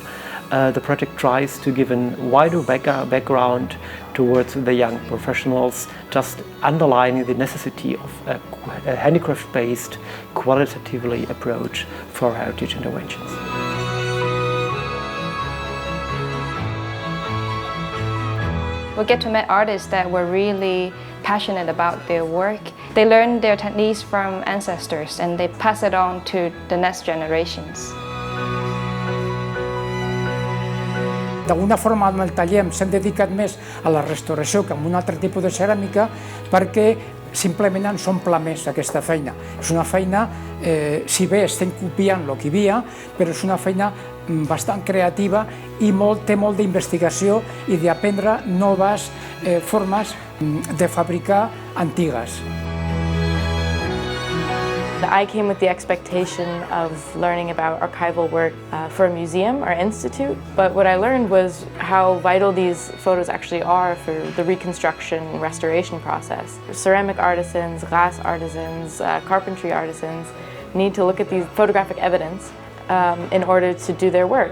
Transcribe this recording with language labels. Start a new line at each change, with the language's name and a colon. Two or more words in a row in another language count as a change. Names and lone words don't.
English: The project tries to give a wider background towards the young professionals, just underlining the necessity of a handicraft-based, qualitatively approach for heritage interventions. We get to meet artists that were really passionate about their work. They learn their techniques from ancestors and they pass it on to the next generations.
Catalan: D'alguna forma, amb el taller s'han dedicat més a la restauració que amb un altre tipus de ceràmica, perquè simplement ens omple més aquesta feina. És una feina, si bé estem copiant el que hi havia, però és una feina bastant creativa i té molt d'investigació i d'aprendre noves formes de fabricar antigues.
English: I came with the expectation of learning about archival work for a museum or institute, but what I learned was how vital these photos actually are for the reconstruction and restoration process. Ceramic artisans, glass artisans, carpentry artisans need to look at these photographic evidence in order to do their work.